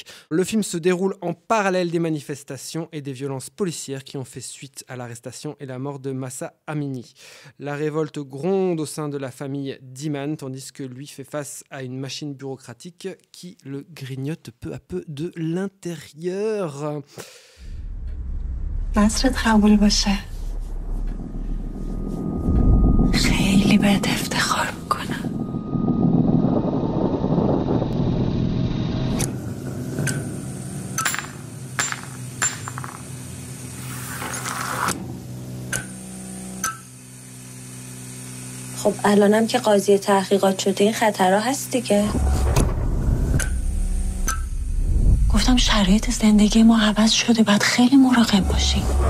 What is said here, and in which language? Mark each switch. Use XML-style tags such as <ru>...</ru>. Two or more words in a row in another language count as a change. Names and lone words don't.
<fr>Le film se déroule en parallèle des manifestations et des violences policières qui ont fait suite à l'arrestation et la mort de Mahsa Amini. La révolte gronde au sein de la famille d'Iman, tandis que lui fait face à une machine bureaucratique qui le grignote peu à peu de l'intérieur.</fr> <fa>نصرت قبول باشه خیلی بهت افتخار میکنم خب الانم که قاضی تحقیقات شده این خطرها هست دیگه گفتم شرایط زندگی ما عوض شده باید خیلی مراقب باشیم</fa>